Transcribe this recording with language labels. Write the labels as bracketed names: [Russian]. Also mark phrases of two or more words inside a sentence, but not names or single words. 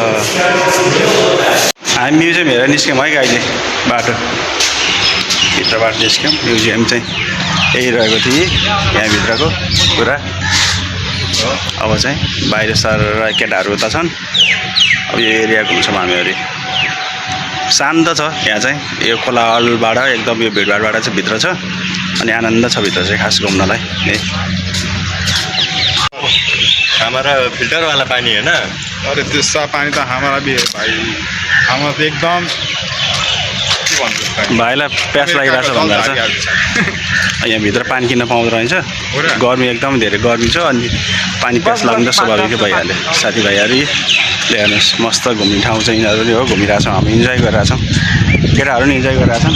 [Nepali] हामी म्युजियम हेरेर निस्क्यौँ है गाईले बाटो भित्रबाट निस्क्यौँ म्युजियम चाहिँ यही रहेको थियो यहाँभित्रको कुरा अब चाहिँ बाहिर सर केटाहरू उता छन् अब यो एरिया घुम्छौँ हामीहरू शान्त छ यहाँ चाहिँ यो कोलाहलबाट एकदम यो भिडभाडबाट चाहिँ भित्र छ अनि आनन्द छ भित्र चाहिँ खास घुम्नलाई [Hindi] हमारा फिल्टर वाला पानी है ना [Nepali] अरे त्यसमा पानी त [Hindi] हमारा भी है [Nepali] भाइ हाम्रो त एकदम के भन्छु भाइलाई प्यास लागिरहेको छ भन्दा चाहिँ यहाँभित्र पानी किन्न पाउँदो रहेछ गर्मी एकदम धेरै गर्मी छ अनि पानी प्यास लाग्नु त स्वाभाविकै भइहाल्यो साथीभाइहरू हेर्नुहोस् मस्त घुम्ने ठाउँ चाहिँ यिनीहरू हो घुमिरहेछौँ हामी इन्जोय गरिरहेछौँ केटाहरू पनि इन्जोय गरिरहेछौँ